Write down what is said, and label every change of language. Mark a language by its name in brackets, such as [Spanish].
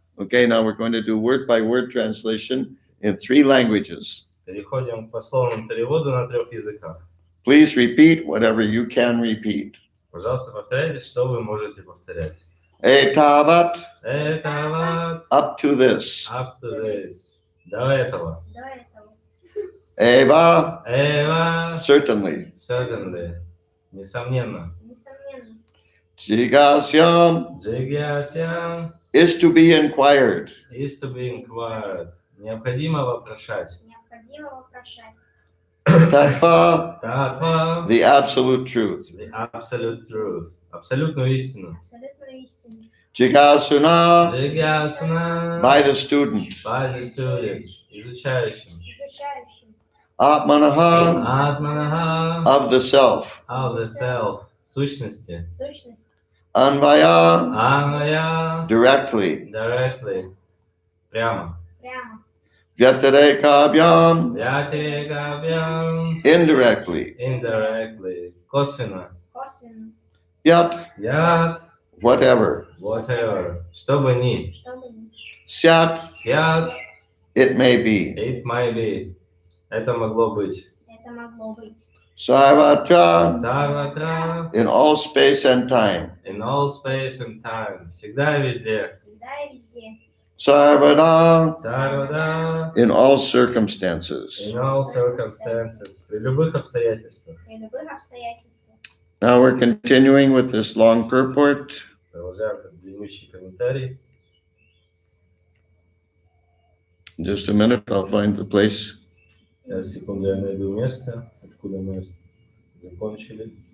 [English] Okay, now we're going to do word by word translation in 3 languages. [Russian] Переходим к пословному переводу на 3 языках. [English] Please repeat whatever you can repeat. [Russian] Пожалуйста, повторяйте, что вы можете повторять. [Sanskrit] Etavat, Этават, [English] up to this. up to this. [Russian] До этого. до этого. [Sanskrit] Eva, Эва, [English] certainly. certainly. [Russian] Несомненно. Несомненно. [Sanskrit] Jigasyam Джигьясям [English] is to be inquired. is to be inquired. [Russian] Необходимо вопрошать. Необходимо вопрошать. [Sanskrit] Tattva, Татва, [English] the absolute truth. the absolute truth. [Russian] Абсолютную истину. Абсолютную истину. [Sanskrit] Jigasuna, Джигьясуна, [English] by the student. by the student, [Russian] изучающим. Изучающим. [Sanskrit] Atmanaha, Атманаха, [English] of the self. of the self, [Russian] сущности. Сущность. [Sanskrit] Anvaya, Анвая, [English] directly. directly, [Russian] прямо. Прямо. [Sanskrit] Vyatarekabhyam, Вятирекабьям, [English] indirectly. indirectly, [Russian] косвенно. Косвенно. [Sanskrit] Yat, Яд, [English] whatever. whatever, [Russian] что бы ни. Чтобы не. [Sanskrit] Syat, Сяд, [English] it may be. it might be. [Russian] Это могло быть. Это могло быть. [Sanskrit] Sarvatra, Сарватра, [English] in all space and time. in all space and time. [Russian] Всегда и везде. Всегда и везде. [Sanskrit] Sarvada, Сарвада, [English] in all circumstances. in all circumstances. [Russian] При любых обстоятельствах. При любых обстоятельствах. [English] Now we're continuing with this long purport. [Russian] Продолжаем этот длиннющий комментарий. [English] In just a minute, I'll find the place. [Russian] Сейчас, секунду, я найду место, откуда мы закончили.